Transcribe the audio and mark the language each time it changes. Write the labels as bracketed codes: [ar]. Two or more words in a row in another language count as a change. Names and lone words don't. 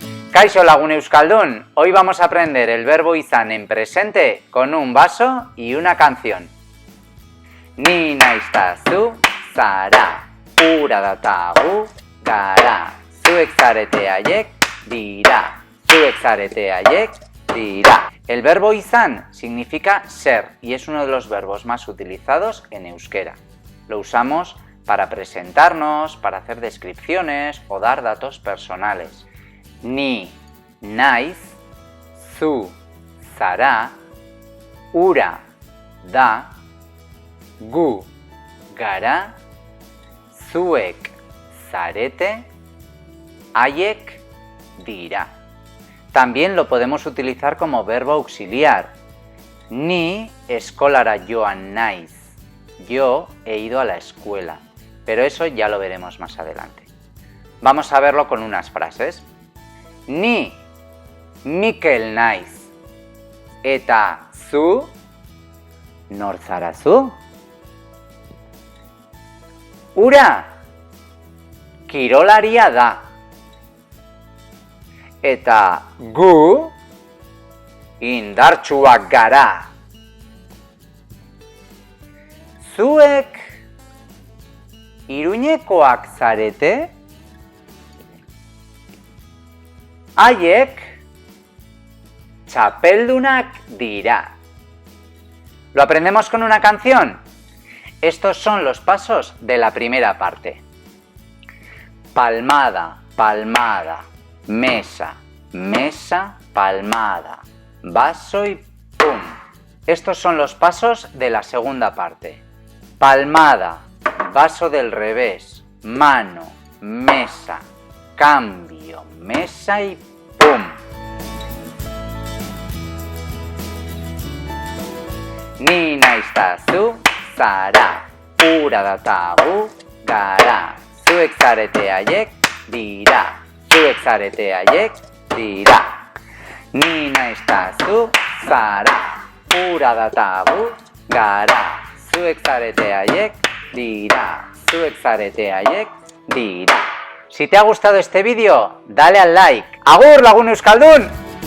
[eu] Kaixo lagun euskaldun, [es] hoy vamos a aprender el verbo izan en presente con un vaso y una canción. [eu] Ni naiz ta zu, zara, ura data gu, gara, zuek zarete haiek, dira, zuek zarete haiek, dira. [es] El verbo izan significa ser y es uno de los verbos más utilizados en euskera. Lo usamos para presentarnos, para hacer descripciones o dar datos personales. Ni, naiz, zu, zara, ura, da, gu, gara, zuek, zarete, haiek, dira. También lo podemos utilizar como verbo auxiliar. [eu] Ni eskolara joan naiz. [es] Yo he ido a la escuela, pero eso ya lo veremos más adelante. Vamos a verlo con unas frases. [eu] Ni Mikel naiz. Eta zu nor zara zu? Ura kirolaria da. Eta gu indartsuak gara. Zuek Iruñekoak zarete? Haiek txapeldunak dira. [es] ¿Lo aprendemos con una canción? Estos son los pasos de la primera parte. Palmada, palmada, mesa, mesa, palmada, vaso y pum. Estos son los pasos de la segunda parte. Palmada, vaso del revés, mano, mesa, cambio, mesa y pum. [eu] Ni naiz ta zu, zara, ura data gu, gara, zuek zarete haiek, dira, zuek zarete haiek, dira. Ni naiz ta zu, zara, ura data gu, gara, zuek zarete haiek, dira, zuek zarete haiek, dira. [es] Si te ha gustado este vídeo, dale al like. [eu] ¡Agur lagun euskaldun!